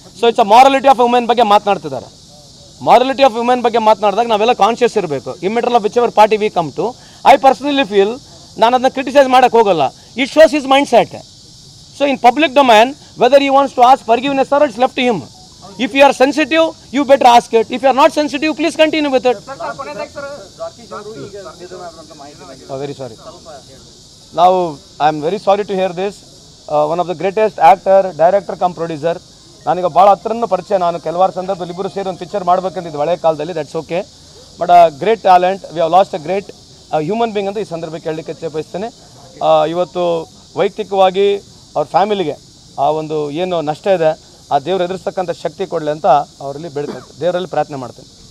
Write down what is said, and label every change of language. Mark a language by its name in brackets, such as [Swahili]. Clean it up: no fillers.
[English] so it's a morality of women [Kannada] ಬಗ್ಗೆ ಮಾತನಾಡ್ತಿದ್ದಾರೆ. [English] morality of women [Kannada] ಬಗ್ಗೆ ಮಾತನಾಡಿದಾಗ ನಾವೆಲ್ಲ [English] conscious [Kannada] ಇರಬೇಕು. [English] immediate of whichever party we come to, I personally feel [Kannada] ನಾನು ಅದನ್ನ ಕ್ರಿಟಿಸೈಸ್ ಮಾಡಕ್ಕೆ ಹೋಗಲ್ಲ. [English] It shows his mindset. So in public domain whether you wants to ask forgiveness or it's left to him. If you are sensitive, you better ask it. If you are not sensitive, please continue with it. Very sorry. Now, I am very sorry to hear this. One of the greatest actor, director come producer. [Kannada] ನಾನೀಗ ಭಾಳ ಹತ್ರನ ಪರಿಚಯ. ನಾನು ಕೆಲವಾರು ಸಂದರ್ಭದಲ್ಲಿ ಇಬ್ಬರು ಸೇರಿ ಒಂದು picture ಮಾಡಬೇಕಂತಿದ್ದು ಹಳೆ ಕಾಲದಲ್ಲಿ. [English] That's okay. But great talent, we have lost a great human being [Kannada] ಅಂತ ಈ ಸಂದರ್ಭಕ್ಕೆ ಹೇಳಲಿಕ್ಕೆ ಇಚ್ಛೆ ಬಯಸ್ತೇನೆ. ಇವತ್ತು ವೈಯಕ್ತಿಕವಾಗಿ ಅವ್ರ ಫ್ಯಾಮಿಲಿಗೆ ಆ ಒಂದು ಏನು ನಷ್ಟ ಇದೆ ಆ ದೇವ್ರು ಎದುರಿಸ್ತಕ್ಕಂಥ ಶಕ್ತಿ ಕೊಡಲಿ ಅಂತ ಅವರಲ್ಲಿ ಬೇಡ್ತಾರೆ, ದೇವರಲ್ಲಿ ಪ್ರಾರ್ಥನೆ ಮಾಡ್ತೇನೆ.